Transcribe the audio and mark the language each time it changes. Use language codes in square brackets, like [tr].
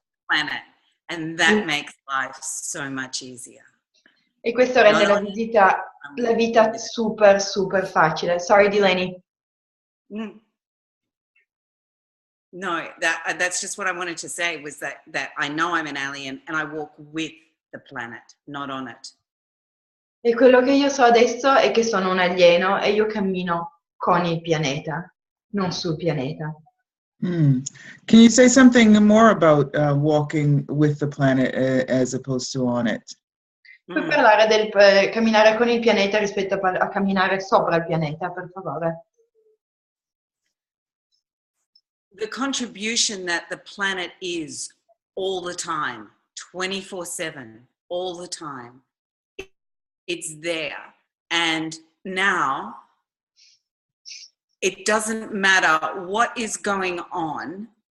[en] planet, and that makes life so much easier. [it] E questo rende la vita super super facile. [en] Sorry Delaney. No, that's just what I wanted to say was that I know I'm an alien and I walk with the planet, not on it. [it] E quello che io so adesso è che sono un alieno e io cammino con il pianeta, non sul pianeta. [en] Can you say something more about walking with the planet as opposed to on it? [it] Puoi parlare del camminare con il pianeta rispetto a camminare sopra il pianeta, per favore? [en] The contribution that the planet is all the time, 24/7, all the time. It's there. And now it doesn't matter what is going on.